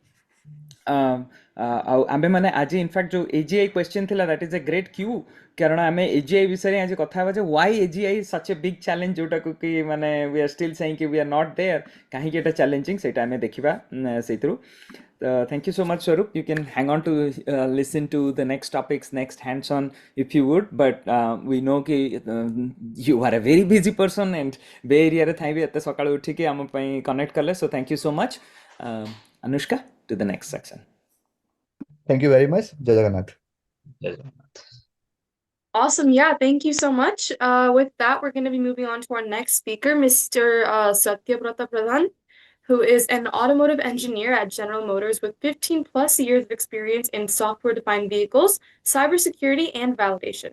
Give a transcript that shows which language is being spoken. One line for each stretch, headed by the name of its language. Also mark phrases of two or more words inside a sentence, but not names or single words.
Odia: ଆଉ ଆମେ ମାନେ ଆଜି ଇନଫ୍ୟାକ୍ଟ ଯେଉଁ AGI କ୍ୱେଶ୍ଚିନ୍ ଥିଲା
English: that is a great Q
Odia: କାରଣ ଆମେ AGI ବିଷୟରେ ଆଜି କଥା ହେବା ଯେ
English: why AGI such a big challenge
Odia: ଯେଉଁଟାକୁ କି ମାନେ
English: we are still saying कि we are not there
Odia: କାହିଁକି ଏଟା ଚ୍ୟାଲେଞ୍ଜିଂ ସେଇଟା ଆମେ ଦେଖିବା ସେଇଥିରୁ
English: thank you so much Swaroop you can hang on to listen to the next topics next hands on if you would but we know कि you are a very busy person and
Odia: Bay Area ରେ ଥାଇ ବି ଏତେ ସକାଳୁ ଉଠିକି ଆମ ପାଇଁ କନେକ୍ଟ କଲେ
English: so thank you so much Anushka to the next section Thank you very much. Jai Jagannath. Awesome. Yeah, thank you so much. With that, we're going to be moving on to our next speaker, Mr. Satyabrata Pradhan, who is an automotive engineer at General Motors with 15 plus years of experience in software-defined vehicles, cybersecurity, and validation.